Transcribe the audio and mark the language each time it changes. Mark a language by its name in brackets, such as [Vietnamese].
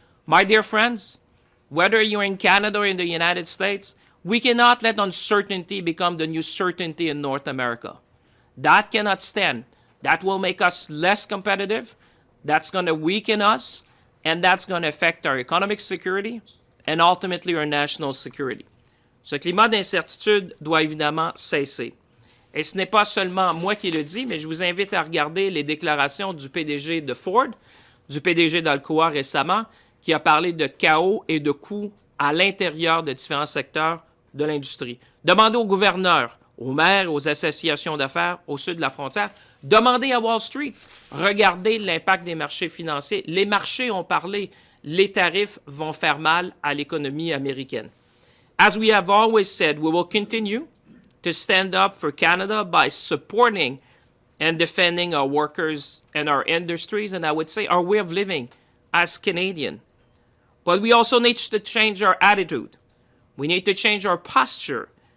[English] My dear friends, whether you're in Canada or in the United States, we cannot let uncertainty become the new certainty in North America. That cannot stand. That will make us less competitive. That's going to weaken us, and that's going to affect our economic security and ultimately our national security. [French] Ce climat d'incertitude doit évidemment cesser. Et ce n'est pas seulement moi qui le dis, mais je vous invite à regarder les déclarations du PDG de Ford, du PDG d'Alcoa récemment, qui a parlé de chaos et de coûts à l'intérieur de différents secteurs de l'industrie. Demandez aux gouverneurs, aux maires, aux associations d'affaires au sud de la frontière. Demandez à Wall Street. Regardez l'impact des marchés financiers. Les marchés ont parlé. Les tarifs vont faire mal à l'économie américaine. [English] As we have always said, we will continue to stand up for Canada by supporting and defending our workers and our industries, and I would say our way of living as Canadian. But we also need to change our attitude. We need to change our posture.